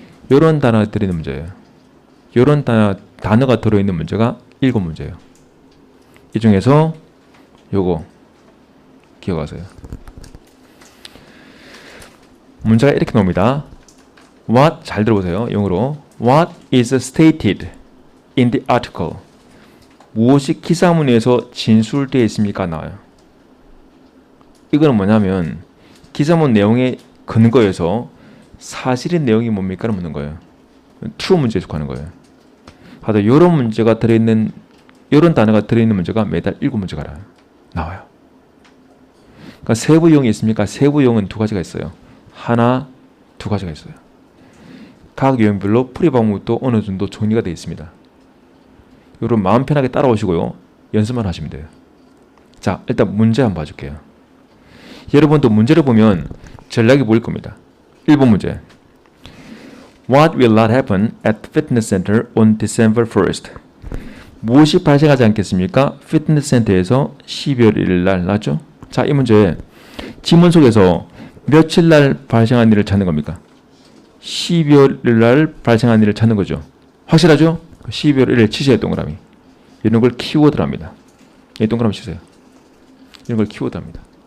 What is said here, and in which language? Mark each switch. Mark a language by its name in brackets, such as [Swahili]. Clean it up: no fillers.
[Korean] 이런 단어가 들어있는 문제예요. 이런 단어가 들어있는 문제가 7문제예요. 이 중에서 요거 기억하세요. 문제가 이렇게 나옵니다. What, 잘 들어보세요. 영어로. [English] What is stated in the article? [Korean] 무엇이 기사문에서 진술되어 있습니까? 나와요. 이거는 뭐냐면 기사문 내용의 근거에서 사실의 내용이 뭡니까? 묻는 거예요. true 문제에 속하는 거예요. 하여튼 이런 문제가 들어있는, 이런 단어가 들어있는 문제가 매달 7문제가 나와요. 그러니까 세부 유형이 있습니까? 세부 유형은 2가지가 있어요. 하나, 2가지가 있어요. 각 유형별로 풀이 방법도 어느 정도 정리가 되어 있습니다. 여러분 마음 편하게 따라오시고요. 연습만 하시면 돼요. 자, 일단 문제 한번 봐줄게요. 여러분도 문제를 보면 전략이 보일 겁니다. 1번 문제. [English] What will not happen at the fitness center on December 1st? [Korean] 무엇이 발생하지 않겠습니까? 피트니스 센터에서 12월 1일 날 나죠? 자, 이 문제 지문 속에서 며칠 날 발생한 일을 찾는 겁니까? 12월 1일 날 발생한 일을 찾는 거죠. 확실하죠? 12월 1일 치세요, 동그라미. 이런 걸 키워드랍니다. 이 동그라미 치세요. 이런 걸 키워드랍니다.